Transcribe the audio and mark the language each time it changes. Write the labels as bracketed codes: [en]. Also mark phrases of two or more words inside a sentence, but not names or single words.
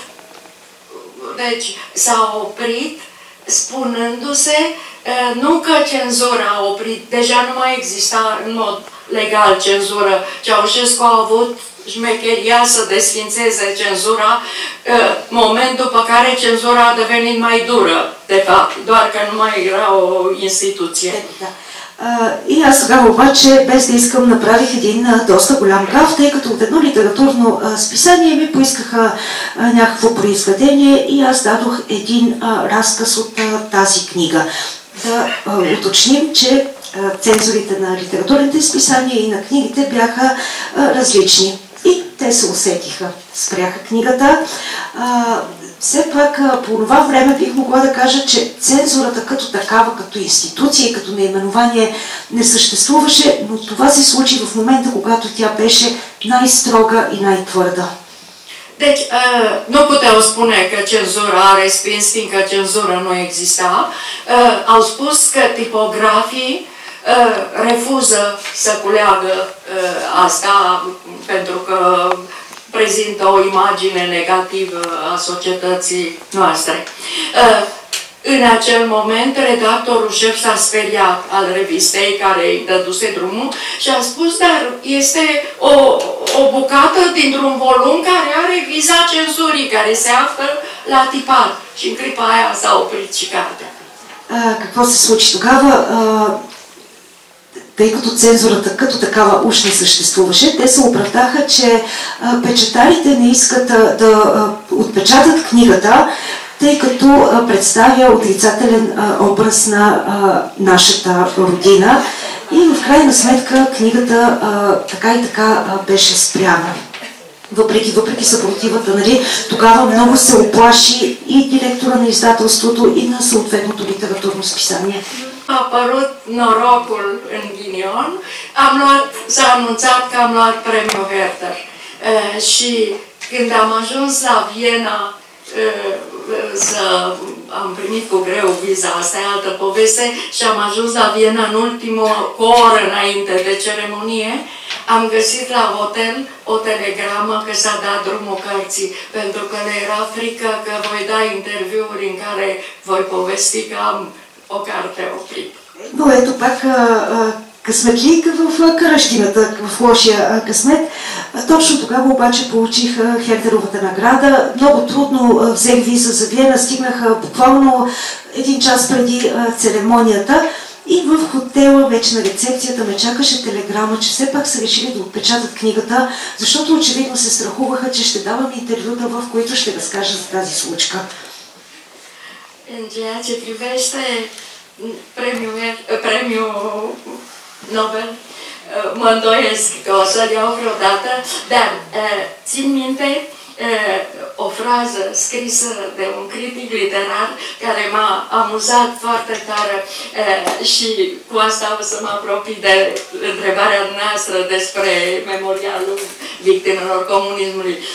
[ro] Deci, s-a oprit spunându-se nu că cenzura a oprit, deja nu mai exista în mod legal cenzură. Ceaușescu a avut șmecheria să desfințeze cenzura, moment după care cenzura a devenit mai dură, de fapt, doar că nu mai era o instituție. [bg] И аз тогава обаче, без да искам, направих един доста голям гаф, тъй като от едно литературно списание ми поискаха някакво произведение и аз дадох един разказ от тази книга. Да уточним, че цензурите на литературните списания и на книгите бяха различни. И те се усетиха. Спряха книгата. Все пак по това време бих могла да кажа, че цензурата като такава, като институция и като наименование не съществуваше, но това се случи в момента, когато тя беше най-строга и най-твърда. [ro] Deci, nu puteau spune că cenzura a respins, fiindcă cenzura nu exista. Au spus că tipografii refuză să culeagă asta pentru că prezintă o imagine negativă a societății noastre. În acel moment, redactorul șef s-a speriat al revistei care îi dăduse drumul și a spus, dar este o bucată dintr-un volum care are viza cenzurii, care se află la tipat. Și în clipa aia s-a oprit și cartea. [bg] Какво се случи тогава? Тъй като цензурата като такава уж не съществуваше, те се оправдаха, че печатарите не искат да отпечатат книгата, тъй като представя отрицателен образ на нашата родина. И в крайна сметка книгата така и така беше спряна. Въпреки съпротивата, нали, тогава много се оплаши и директора на издателството, и на съответното литературно списание. [ro] a apărut norocul în ghinion, s-a anunțat că am luat premiul Herder. Și când am ajuns la Viena, am primit cu greu viza, asta e altă poveste, și am ajuns la Viena în cu o oră înainte de ceremonie, am găsit la hotel o telegramă că s-a dat drumul cărții, pentru că le era frică că voi da interviuri în care voi povesti că am o carte oprită. [bg] Но ето пак късметлик в кръщината, в лошия късмет. Точно тогава обаче получих Хердеровата награда. Много трудно взех виза за Виена, стигнах буквално 1 час преди церемонията. И в хотела, вече на рецепцията, ме чакаше телеграма, че все пак са решили да отпечатат книгата, защото очевидно се страхуваха, че ще давам интервюта, в които ще разкажа за тази случка. [ro] În ceea ce privește premiul Nobel, mă îndoiesc că o să-l iau vreodată, dar țin minte o frază scrisă de un critic literar care m-a amuzat foarte tare și cu asta o să mă apropii de întrebarea noastră despre memorialul victimelor comunismului.